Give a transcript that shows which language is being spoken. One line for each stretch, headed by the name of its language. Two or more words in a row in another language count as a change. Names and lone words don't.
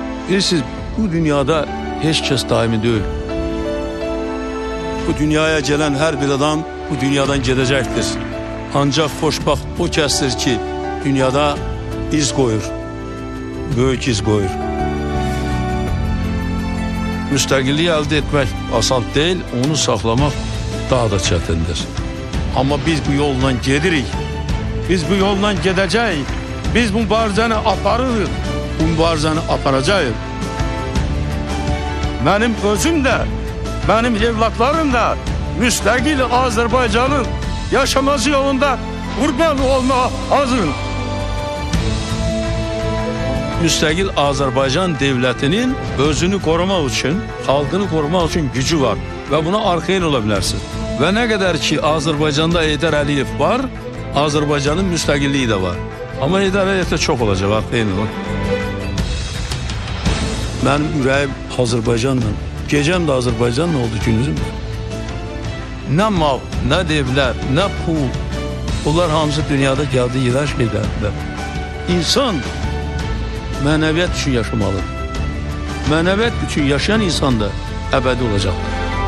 Turkish: Bilirsiniz, bu dünyada hiç kes daimi değil. Bu dünyaya gelen her bir adam bu dünyadan gidecektir.
Azerbaijani: Ancak xoşbaxt o kəsdir ki, dünyada iz koyur, büyük iz koyur. Müstəqilliyi əldə etmək asan değil, onu saxlamaq daha da çətindir. Ama biz bu yolla gedirik, biz bu yolla gedəcəyik, biz bu mübarizəni aparırıq, bu mübarizəni aparacağıq.
Turkish: Benim özüm de, benim evlatlarım da
Azerbaijani: müstəqil Azərbaycanın yaşaması yolunda qurban olmağa hazırım.
Turkish: Müstəqil Azərbaycan devletinin özünü korumak için, xalqını korumak için gücü var ve buna
Azerbaijani: arxayın ola bilərsiniz.
Turkish: Ve ne kadar ki Azərbaycanda Heydər Əliyev var, Azərbaycanın müstəqilliyi de var. Ama Heydər Əliyev de çok olacak,
Azerbaijani: arxayın olun. Benim ürəyim Azərbaycanla, gecəm də Azərbaycanla oldu, gündüzüm də.
Turkish: Ne mal, ne devler, ne pul, bunlar hamısı dünyada geldiği yerler şeylerdir.
Azerbaijani: İnsan mənəviyyat üçün yaşamalıdır. Mənəviyyat üçün yaşayan insan da əbədi olacaqdır.